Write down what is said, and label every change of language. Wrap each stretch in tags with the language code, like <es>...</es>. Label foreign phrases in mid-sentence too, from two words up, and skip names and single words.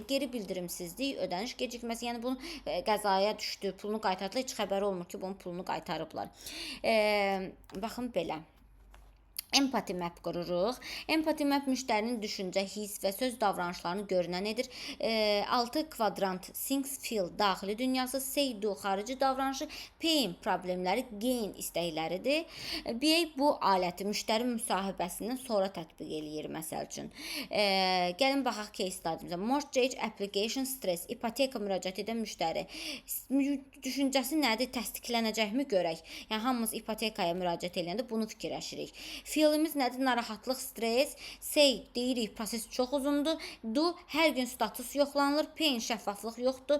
<az>Geri bildirimsizlik, ödəniş gecikməsi, yəni bunu qəzaya düşdü, pulunu qaytardılar, heç xəbəri olmur ki, bunun pulunu qaytarıblar. Baxın belə.</az> <en>Empathy map</en> <az>qururuq.</az> <en>Empathy map</en> <az>müştərinin düşüncə, his və söz davranışlarını görünən edir. 6 kvadrant,</az> <en>things, feel,</en> <az>daxili dünyası,</az> <en>say, do,</en> <az>xarici davranışı, pain, problemləri, gain istəkləridir. BA bu aləti müştəri müsahibəsindən sonra tətbiq eləyir, məsəl üçün. Gəlin baxaq</az> <en>case study'mizə. Mortgage application stress,</en> <az>ipoteka müraciət edən müştəri. Düşüncəsi nədir? Təsdiqlənəcəkmi görək. Yəni hamımız ipotekaya müraciət edəndə bunu fikirləşirik. Feelimiz nədir? Narahatlıq, stres. Say, deyirik, proses çox uzundur. Do, hər gün status yoxlanılır. Pain, şəffaflıq yoxdur.</az>